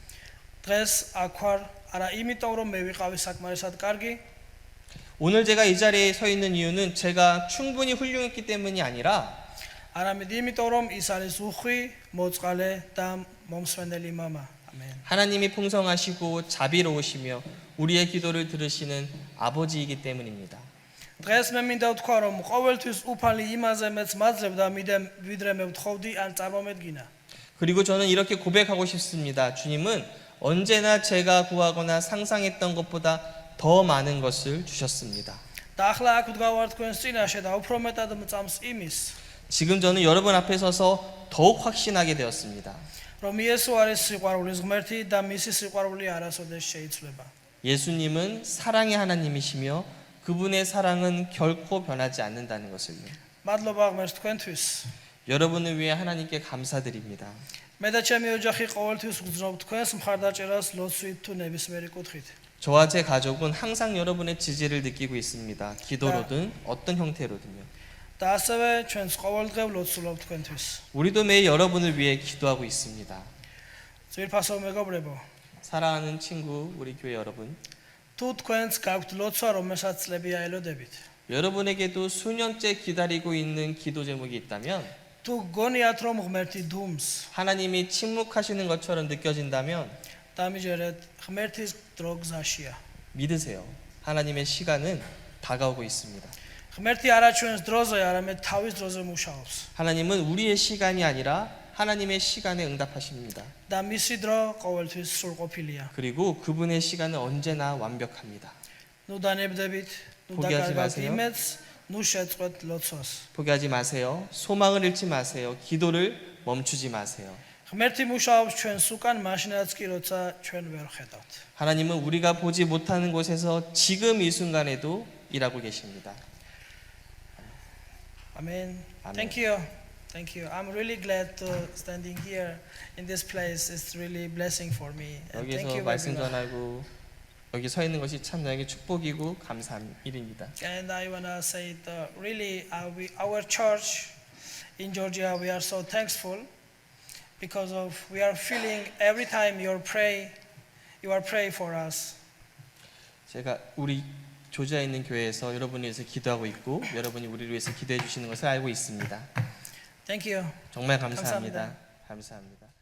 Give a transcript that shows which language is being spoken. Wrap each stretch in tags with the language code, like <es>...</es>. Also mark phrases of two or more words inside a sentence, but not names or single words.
<ka>დღეს აქ ვარ არა იმიტომ რომ მე ვიყავი საკმარისად კარგი,</ka> <ko>오늘 제가 이 자리에 서 있는 이유는 제가 충분히 훌륭했기 때문이 아니라</ko> <ka>არამედ იმიტომ რომ ის არის უხვი, მოწყალე და მომსვენელი მამა.</ka> <ko>아멘. 하나님이 풍성하시고 자비로우시며 우리의 기도를 들으시는 아버지이기 때문입니다.</ko> <ka>დღეს მე მინდა ვთქვა, რომ ყოველთვის უფალი იმაზე მეც მაძლევდა, ვიდრე მე ვთხოვდი ან წარმომედგინა.</ka> <ko>그리고 저는 이렇게 고백하고 싶습니다. 주님은 언제나 제가 구하거나 상상했던 것보다 더 많은 것을 주셨습니다.</ko> <ka>და ახლა აქ ვდგავარ თქვენს წინაშე და უფრო მეტად მწამს იმის,</ka> <ko>지금 저는 여러분 앞에 서서 더욱 확신하게 되었습니다.</ko> <ka>რომ იესო არის სიყვარულის ღმერთი და მისი სიყვარული არასოდეს შეიცვლება.</ka> <ko>예수님은 사랑의 하나님이시며 그분의 사랑은 결코 변하지 않는다는 것을요.</ko> <ka>მადლობა ღმერთს თქვენთვის.</ka> <ko>여러분을 위해 하나님께 감사드립니다.</ko> <ka>მე და ჩემი ოჯახი ყოველთვის ვგრძნობ თქვენს მხარდაჭერას ლოცვით თუ ნებისმიერი კუთხით.</ka> <ko>저와 제 가족은 항상 여러분의 지지를 느끼고 있습니다. 기도로든 어떤 형태로든요.</ko> <ka>და ასევე ჩვენს ყოველდღე ვლოცულობ თქვენთვის.</ka> <ko>우리도 매일 여러분을 위해 기도하고 있습니다.</ko> <ka>ძვირფასო მეგობრებო,</ka> <ko>사랑하는 친구, 우리 교회 여러분,</ko> <ka>თუ თქვენს გაქვთ ლოცვა, რომელსაც წლები აელოდებით,</ka> <ko>여러분에게도 수년째 기다리고 있는 기도 제목이 있다면,</ko> <ka>თუ გონიათ რომ ღმერთი დუმს,</ka> <ko>하나님이 침묵하시는 것처럼 느껴진다면</ko> <ka>დამიჯერეთ, ღმერთის დრო გზაშია.</ka> <ko>믿으세요. 하나님의 시간은 다가오고 있습니다.</ko> <ka>ღმერთი არა ჩვენს დროზე, არამედ თავის დროზე მუშაობს.</ka> <ko>하나님은 우리의 시간이 아니라 하나님의 시간에 응답하십니다.</ko> <ka>და მისი დრო ყოველთვის სრულყოფილია.</ka> <ko>그리고 그분의 시간은 언제나 완벽합니다.</ko> <ka>ნუ დანებდებით, ნუ</ka> <ko>포기하지</ko> <ka>დაკარგავთ</ka> <ko>마세요.</ko> <ka>იმედს, ნუ შეწყვეტ ლოცვას.</ka> <ko>포기하지 마세요. 소망을 잃지 마세요. 기도를 멈추지 마세요.</ko> <ka>ღმერთი მუშაობს ჩვენს უკან, მაშინაც კი როცა ჩვენ ვერ ხედავთ.</ka> <ko>하나님은 우리가 보지 못하는 곳에서 지금 이 순간에도 일하고 계십니다. 아멘. 아멘.</ko> <en>Thank you. Thank you. I'm really glad to standing here in this place. It's really blessing for me. And thank</en> <ko>여기서</ko> <en>you.</en> <ko>말씀</ko> <en>everyone.</en> <ko>전하고 여기 서 있는 것이 참 나에게 축복이고 감사한 일입니다.</ko> <en>And I wanna say really our church in Georgia, we are so thankful because of we are feeling every time you are pray for us.</en> <ko>제가 우리 조지아에 있는 교회에서 여러분을 위해서 기도하고 있고 여러분이 우리를 위해서 기도해 주시는 것을 알고 있습니다.</ko> <en>Thank you.</en> <ko>정말 감사합니다. 감사합니다. 감사합니다.</ko>